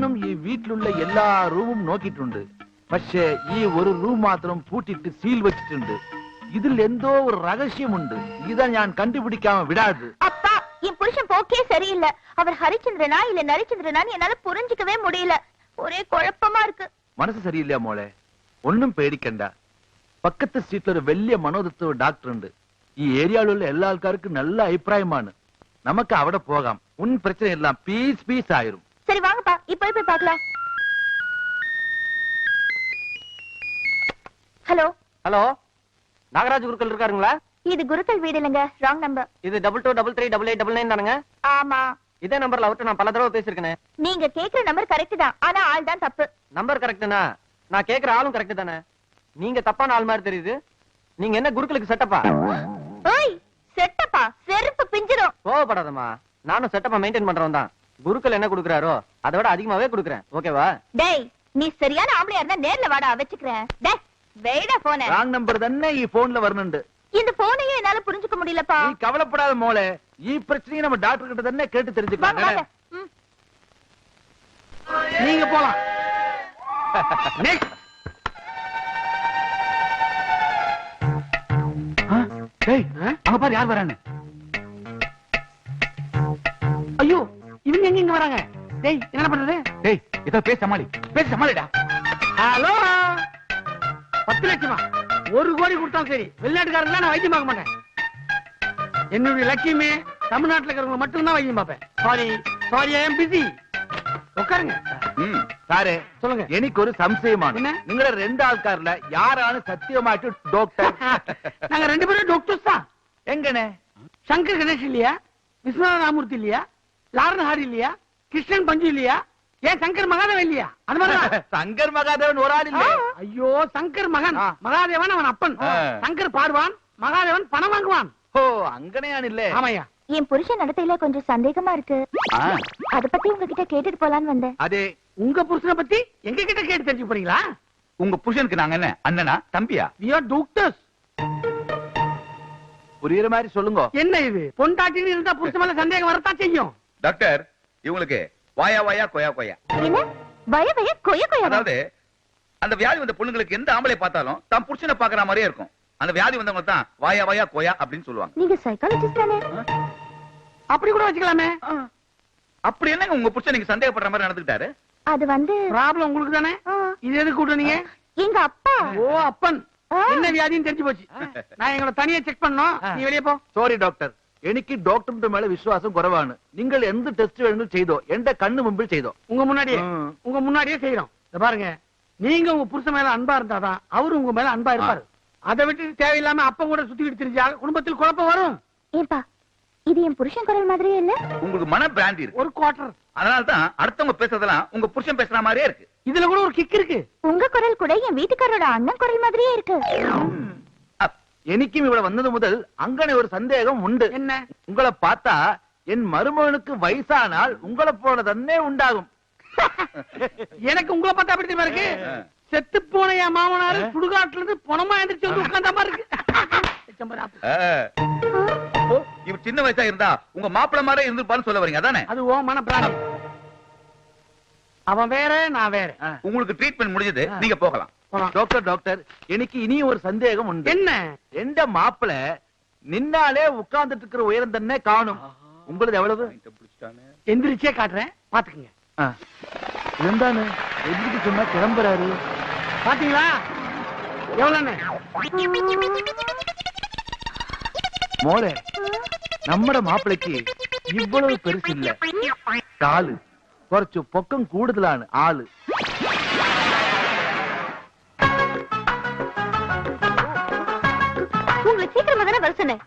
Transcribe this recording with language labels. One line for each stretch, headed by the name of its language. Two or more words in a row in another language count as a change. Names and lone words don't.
Malayalam: വീട്ടിലുള്ള എല്ലാ റൂമും നോക്കിയിട്ടുണ്ട്. പക്ഷേ ഈ ഒരു റൂം മാത്രം പൂട്ടിട്ട് സീൽ വെച്ചിട്ടുണ്ട്. ഇതിൽ എന്തോ ഒരു രഹസ്യമുണ്ട്.
Tamil: இதா நான் கண்டுபிடிக்காம விடாது. அப்பா, என் புருஷன் போக்கே சரியில்லை. அவர் ஹரிச்சந்திரனா இல்ல நரிச்சந்திரனான்னு என்னால புரிஞ்சுக்கவே முடியல. ஒரே குழப்பமா இருக்கு.
Malayalam: മനസ്സ് சரியில்லையா മോളെ? ഒന്നും പേടിക്കണ്ട. പക്കത്തെ സ്ട്രീറ്റിൽ ഒരു വലിയ മനോതത്വ ഡോക്ടർ ഉണ്ട്. ഈ ഏരിയയിലുള്ള എല്ലാ ആൾക്കാർക്കും നല്ല അഭിപ്രായമാണ്. നമുക്ക് അവിടെ പോകാം. ഉൻ പ്രശ്നം എല്ലാം പീസ് പീസ് ആയിരും.
Tamil: சரி வாங்கப்பா, இப்ப போய் பார்க்கலாம். ஹலோ ஹலோ, நாகராஜ் குருக்கள் இருக்காருங்களா? இது குருக்கள் வீடு இல்லங்க, ராங் நம்பர். இது 22338899 தானுங்க? ஆமா. இதே நம்பர்ல அவர்ட்ட நான் பல தடவை பேசிருக்கேன். நீங்க கேக்குற நம்பர் கரெக்ட் தான், ஆனா ஆள் தான் தப்பு. நம்பர் கரெக்ட்னா நான் கேக்குற ஆளும் கரெக்ட் தானே? நீங்க தப்பான ஆள் மாதிரி தெரியுது. நீங்க என்ன குருக்களுக்கு செட்டப்பா? ஓய், செட்டப்பா செருப்பு பிஞ்சிரும். கோவப்படாதம்மா, நானும் செட்டப்பா மெயின்டைன் பண்றவன் தான். குருக்கள் என்ன குடுக்குறாரோ அதை விட அதிகமாவே குடுக்குறேன். ஓகேவா? டேய், நீ சரியான ஆம்பளையா இருந்தா நேர்ல வாடா, வச்சுக்கிறேன். டேய், வெயிடா போன.
English: wrong number
Tamil: தானே
Malayalam: ഈ ഫോണിൽ വരുന്നുണ്ട്.
Tamil: இந்த போனையே என்னால புரிஞ்சுக்க முடியலப்பா. நீ கவலைப்படாத மோளே, ഈ பிரச்சனையை நம்ம டாக்டர் கிட்ட தானே கேட்டு தெரிஞ்சுக்கலாம். நீங்க போலாம். டேய், அங்க பாரு யார் வரான்னு. ஐயோ, இவங்க எங்க இங்க வராங்க? டேய், என்ன பண்றது? டேய், இத பேச சமாளிடா. ஹலோ, 10 லட்சமா? 1 கோடி கொடுத்தாலும் சரி, வெளிநாட்டுக்காரங்க நான் வைத்தியம் பார்க்க மாட்டேன். என்னுடைய லட்சியமே தமிழ்நாட்டுல இருக்கிறவங்க மட்டும் தான் வைத்தியம் பார்ப்பேன்.
English: sorry I am busy.
Tamil: உட்காருங்க.
Malayalam: സാറേ,
Tamil: சொல்லுங்க.
Malayalam: എനിക്ക് ഒരു സംശയമാണ്.
Tamil: என்ன?
Malayalam: നിങ്ങളുടെ 2 ആൾക്കാരില് யாராണ് സത്യമായിട്ട് டாக்டர்?
Tamil: நாங்க 2 பேரும் டாக்டர்ஸ் தான். എങ്ങനെ? சங்கர் கணேஷ் இல்லையா? விஸ்வநாத ராமூர்த்தி இல்லையா? லாரன் ஹாரி இல்லையா? கிருஷ்ணன் பஞ்சு இல்லையா? ஏன் சங்கர் மகாதேவன் இல்லையா? அது மாதிரி சங்கர் மகாதேவன் ஒரு ஆள் இல்ல. ஐயோ, சங்கர் மகன் மகாதேவன் அவன் அப்பன். சங்கர் பாடுவான், மகாதேவன் பணம் வாங்குவான். ஓ, அங்கனையானில்லே. ஆமாய்யா. என் புருஷன் நடத்தையில கொஞ்சம் சந்தேகமா இருக்கு. அத பத்தி உங்ககிட்ட கேட்டுட்டு போலான்னு வந்தேன். அதே, உங்க புருஷனை பத்தி எங்க கிட்ட கேட்டு தெரிஞ்சு போறீங்களா? உங்க புருஷனுக்கு நாங்க என்ன அண்ணனா தம்பியா?
English: we are doctors.
Tamil: புரியுற மாதிரி சொல்லுங்க. என்ன இது, பொண்டாட்டின்னு இருந்தா புருஷன் மேல சந்தேகம் வரத்தான் செய்யும். டாக்டர், இவங்களுக்கு வாயா கொயா. என்ன வய கொய கொய? அதாவது அந்த வியாதி வந்த பொண்ணுங்களுக்கு எந்த ஆம்பளை பார்த்தாலும் தான் புருஷனை பாக்குற மாதிரியே இருக்கும். அந்த வியாதி வந்தவங்க தான் வாயா கொயா அப்படின்னு சொல்லுவாங்க. நீங்க சைக்காலஜிஸ்ட் தானே? அப்படி கூட வச்சுக்கலாமே. அப்படி என்னங்க உங்க புருஷன் நீங்க சந்தேகப்படுற மாதிரி நடந்துக்கிட்டாரு? அது வந்து ப்ராப்ளம் உங்களுக்கு தானே. இது எதுக்கு கூட்டணீங்க? எங்க அப்பா. ஓ, அப்பன். என்ன வியாதின்னு தெரிஞ்சு போச்சு. நான் எங்களை தனியா செக் பண்ணோம். நீ வெளியே போ.
Malayalam: സോറി ഡോക്ടർ, എനിക്ക് ഡോക്ടറിന്റെ മേലെ വിശ്വാസം കുറവാണ്. നിങ്ങൾ എന്ത് ടെസ്റ്റ് വേണമെങ്കിലും ചെയ്തോ, എന്റെ കണ്ണു മുമ്പിൽ ചെയ്തോ.
Tamil: உங்க முன்னாடியே செய்யறோம். பாருங்க, நீங்க உங்க புருஷன் மேல அன்பா இருந்தாதான் அவரு உங்க மேல அன்பா இருப்பாரு. அதை விட்டு தேவையில்லாம அப்ப கூட சுத்திக்கிட்டு தெரிஞ்சா குடும்பத்தில் குழப்பம் வரும். ஏப்பா, இது என் புருஷன் குரல் மாதிரியே இல்ல? உங்களுக்கு மன பிராந்தி இருக்கு. ஒரு குவார்டர். அதனால தான் அடுத்தவங்க பேசுறதெல்லாம் உங்க புருஷன் பேசுற மாதிரியே இருக்கு. இதுல கூட ஒரு கிக் இருக்கு. உங்க குரல் கூட என் வீட்டுக்காரோட அண்ணன் குரல் மாதிரியே இருக்கு.
Malayalam: എനിക്കും ഇവിടെ വന്നത് മുതൽ അങ്ങനെ ഒരു സന്ദേഹം ഉണ്ട്.
Tamil: என்ன? உங்களை பார்த்தா என் மருமகனுக்கு வயசானால் உங்களை போல
Malayalam: തന്നെ ഉണ്ടാകും.
Tamil: எனக்கு உங்களை பார்த்தா அப்படி தெரியுமா இருக்கு? செத்து போன என் மாமனாரு சுடுகாட்டுல இருந்து பணமா எந்திரிச்சு வந்து உட்கார்ந்த மாதிரி இருக்கு. அப்போ இவர் சின்ன வயசா இருந்தா உங்க மாப்பிள்ள மாதிரி இருந்திருப்பான்னு சொல்ல வரீங்க அதானே? அது ஓ மன பிராணி. அவன் வேற, நான் வேற. உங்களுக்கு ட்ரீட்மெண்ட் முடிஞ்சது, நீங்க போகலாம். டாக்டர், எனக்கு இனியும் ஒரு சந்தேகம் உண்டு. என்ன? எந்த மாப்பிள்ள நின்னாலே உட்கார்ந்துட்டு இருக்கிற உயரம் തന്നെ காணும். உங்களுக்கு எவ்வளவு? எந்திரிச்சே காட்டுறேன், பாத்துக்குங்க. എന്താണ് எந்திரிக்க சொன்னா கிளம்புறாரு? பாத்தீங்களா எவ்வளவு?
Malayalam: മോളെ, നമ്മുടെ മാപ്പിളക്ക് ഇவ்வளவு പെരുസില്ല. കാല് കുറച്ചു പൊക്കം കൂടുതലാണ് ആള്.
Tamil: உங்களை சீக்கிரமா தானே வர சொன்னேன்.